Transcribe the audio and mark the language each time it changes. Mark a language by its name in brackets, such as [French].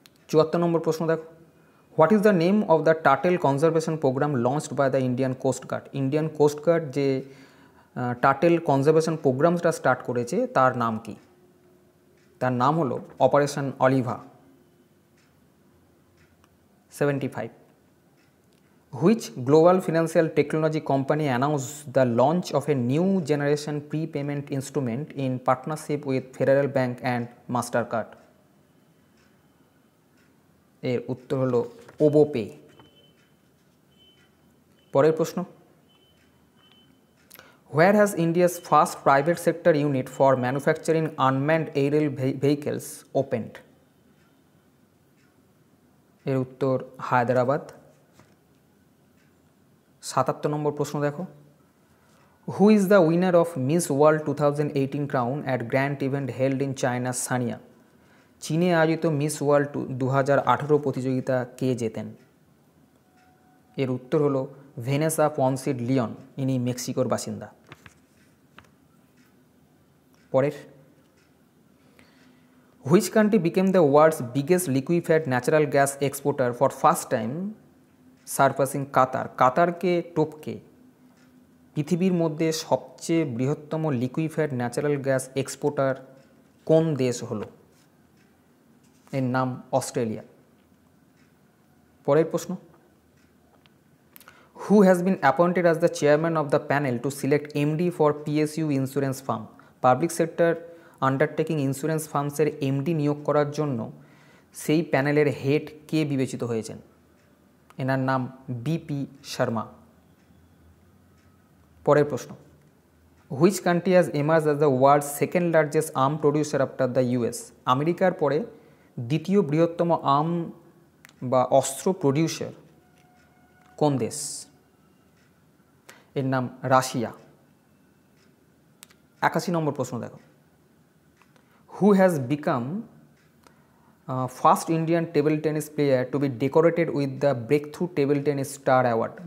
[Bangla] 74 নম্বর প্রশ্ন দেখো, [English] What is the name of the turtle conservation programme launched by the Indian coast guard? [Bangla] Indian coast guard যে turtle conservation প্রোগ্রামটা start করেছে তার নাম কি? তার নাম হলো operation Aliva. 75. [English] Which global financial technology company announced the launch of a new generation prepayment instrument in partnership with Federal Bank and MasterCard? [Bangla] এর উত্তর হলো ওবোপে। পরের প্রশ্ন, [English] Where has India's first private sector unit for manufacturing unmanned aerial vehicles opened? [Bangla] এর উত্তর হায়দ্রাবাদ। 77 নম্বর প্রশ্ন দেখো, [English] Who is the winner of Miss World 2018 crown at grand event held in China's Sanya? [Bangla] চীনে আয়োজিত মিস ওয়ার্ল্ড 2018 প্রতিযোগিতা কে জেতেন? এর উত্তর হলো ভেনেসা পনসিড লিওন, ইনি মেক্সিকোর বাসিন্দা। পরের, [English] Which country became the world's biggest liquefied natural gas exporter for first time surpassing Qatar? [Bangla] কাতারকে টপকে পৃথিবীর মধ্যে সবচেয়ে বৃহত্তম লিকুইফাইড ন্যাচারাল গ্যাস এক্সপোর্টার কোন দেশ হলো? এর নাম অস্ট্রেলিয়া। পরের প্রশ্ন, [English] Who has been appointed as the chairman of the panel to select MD for PSU insurance firm? [Bangla] Public sector undertaking insurance ফার্মসের MD নিয়োগ করার জন্য সেই প্যানেলের হেড কে বিবেচিত হয়েছেন? এনার নাম বিপি শর্মা। পরের প্রশ্ন, [English] Which country has emerged as the world's second largest arm producer after the US? [Bangla] আমেরিকার পরে দ্বিতীয় বৃহত্তম আর্ম বা অস্ত্র প্রডিউসার কোন দেশ? এর নাম রাশিয়া। 81 নম্বর প্রশ্ন দেখো, [English] Who has become first Indian table tennis player to be decorated with the Breakthrough Table Tennis Star Award?